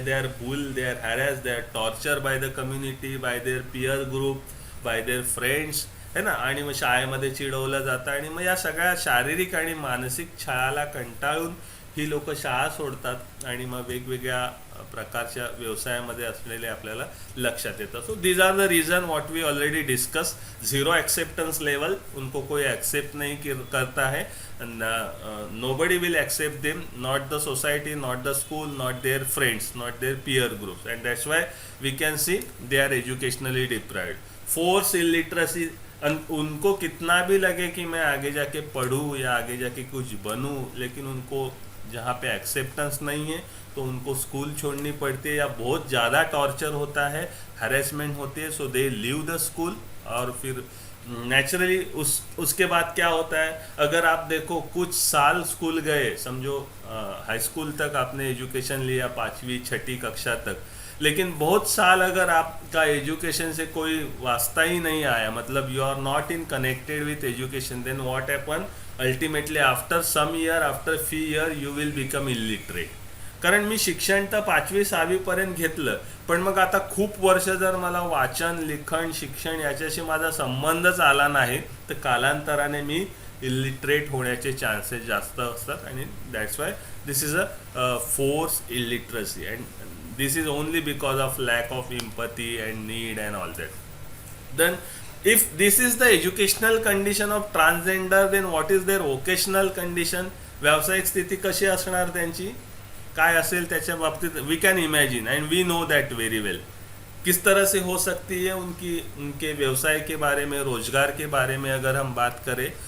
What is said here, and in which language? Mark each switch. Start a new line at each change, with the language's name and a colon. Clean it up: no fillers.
English: They are bull, they are harass, they are torture by the community, by their peer group, by their friends है ना.
Marathi: आणि मग शाळेमध्ये चिडवलं जातं. आणि मग या सगळ्या शारीरिक आणि मानसिक छळाला कंटाळून ही लोक शाळा सोडतात आणि मग वेगवेगळ्या प्रकारच्या व्यवसायामध्ये असलेले आपल्याला लक्षात येतं.
English: So these are the reason what we already discuss. Zero acceptance level,
Hindi: उनको कोई एक्सेप्ट नहीं करता है.
English: Nobody will accept them, not the society, not the school, not their friends, not their peer groups, and that's why we can see they are educationally deprived.
Hindi: Force illiteracy, उनको कितना भी लगे कि मैं आगे जाके पढूं या आगे जाके कुछ बनूं, लेकिन उनको जहाँ पे एक्सेप्टेंस नहीं है तो उनको स्कूल छोड़नी पड़ती है या बहुत ज़्यादा टॉर्चर होता है, हरेसमेंट होती है,
English: So they leave the school.
Hindi: और फिर नेचुरली उसके बाद क्या होता है, अगर आप देखो कुछ साल स्कूल गए, समझो हाई स्कूल तक आपने एजुकेशन लिया 5वीं 6ठी कक्षा तक, लेकिन बहुत साल अगर आपका एजुकेशन से कोई वास्ता ही नहीं आया, मतलब
English: You are not in connected with education, then what happen ultimately after some year, after few year you will become illiterate.
Marathi: कारण मी शिक्षण तर 5वी 6वी पर्यंत घेतलं, पण मग आता खूप वर्ष जर मला वाचन लिखण शिक्षण याच्याशी माझा संबंधच आला नाही तर कालांतराने मी इलिटरेट होण्याचे चान्सेस जास्त असतात.
English: आणि that's why this is a force illiteracy and this is only because of lack of empathy and need and all that. Then if this is the educational condition of transgender, then what is their vocational condition?
Marathi: व्यावसायिक स्थिती कशी असणार त्यांची, काय असेल त्याच्या बाबतीत
English: we can imagine and we know that very well
Hindi: किस तरह से हो सकती है उनके व्यवसाय के बारे में, रोजगार के बारे में अगर हम बात करें.